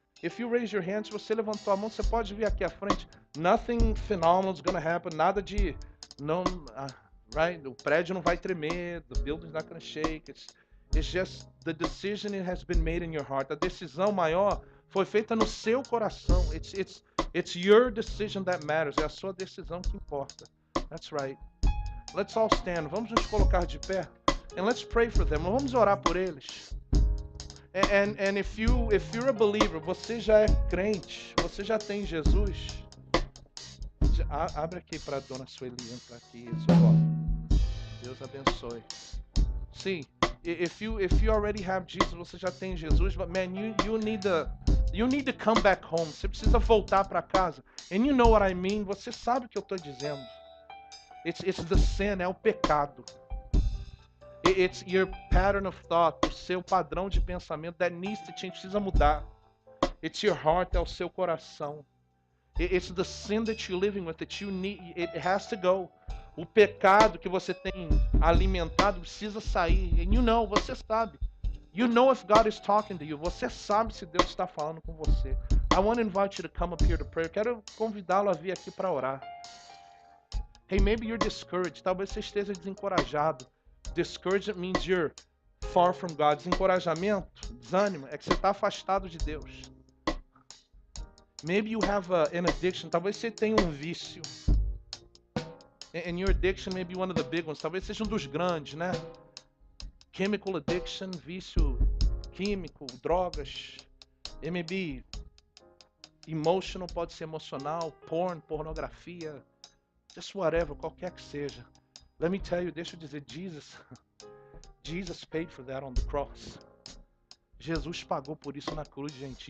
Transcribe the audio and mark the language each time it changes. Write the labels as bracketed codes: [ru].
[en] If you raise your hand, [pt] se você levantou a mão, você pode vir aqui à frente. [en] Nothing phenomenal is going to happen. [pt] Nada de... Não, [en] right? [pt] O prédio não vai tremer. [en] The building's not going to shake. It's just the decision it has been made in your heart. [pt] A decisão maior foi feita no seu coração. [en] It's your decision that matters. [pt] É a sua decisão que importa. [en] That's right. Let's all stand. [pt] Vamos nos colocar de pé. [en] And let's pray for them. [pt] Vamos orar por eles. [en] And if you're a believer, [pt] você já é crente, você já tem Jesus. Abre aqui para a dona Sueli entrar aqui. Deus abençoe. Sim. [en] If you already have Jesus, [pt] você já tem Jesus, [en] but man, you need to come back home. [pt] Você precisa voltar para casa. [en] And you know what I mean? [pt] Você sabe o que eu estou dizendo. [en] It's the sin, [pt] é o pecado. [en] It's your pattern of thought, [pt] o seu padrão de pensamento [en] that needs to change, [pt] precisa mudar. [en] It's your heart, [pt] é o seu coração. [en] It's the sin that you're living with that you need, it has to go. [pt] O pecado que você tem alimentado precisa sair. [en] And you know, [pt] você sabe. [en] You know if God is talking to you. [pt] Você sabe se Deus está falando com você. [en] I want to invite you to come up here to pray. [pt] Eu quero convidá-lo a vir aqui para orar. [en] Hey, maybe you're discouraged. [pt] Talvez você esteja desencorajado. [en] Discouragement means you're far from God. [pt] Desencorajamento, desânimo, é que você está afastado de Deus. [en] Maybe you have an addiction. Talvez você tenha um vício. And your addiction may be one of the big ones. [pt] Talvez seja um dos grandes, né? [en] Chemical addiction, [pt] vício químico, drogas. [en] It may be emotional, [pt] pode ser emocional, pornografia, [en] just whatever, [pt] qualquer que seja. [en] Let me tell you, [pt] deixa eu dizer, [en] Jesus paid for that on the cross. [pt] Jesus pagou por isso na cruz, gente.